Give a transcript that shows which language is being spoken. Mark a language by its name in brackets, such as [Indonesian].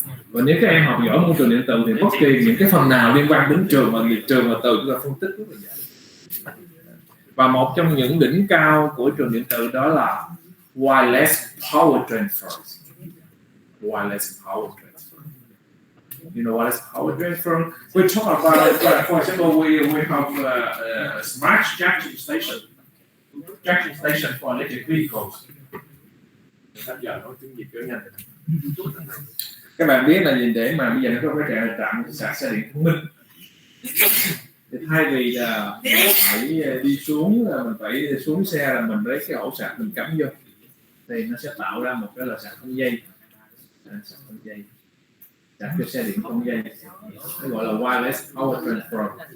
[Vietnamese] Và nếu các em học giỏi môn trường điện từ thì bất kỳ những cái phần nào liên quan đến trường và từ chúng ta phân tích rất là dễ. Và một trong những đỉnh cao của trường điện từ đó là wireless power transfer. [English] Wireless power transfer. You know wireless power transfer? We talk about it, for example, we have a smart charging station for electric vehicles. [Vietnamese] Giờ nói tiếng Việt cho nhanh. Các bạn biết là gì để mà bây giờ nó có cái trạm sạc xe điện thông minh. Thì thay vì là phải đi xuống là mình phải xuống xe là mình lấy cái ổ sạc mình cắm vô thì nó sẽ tạo ra một cái là sạc không dây, sạc cho xe điện không dây, nó gọi là wireless power transfer.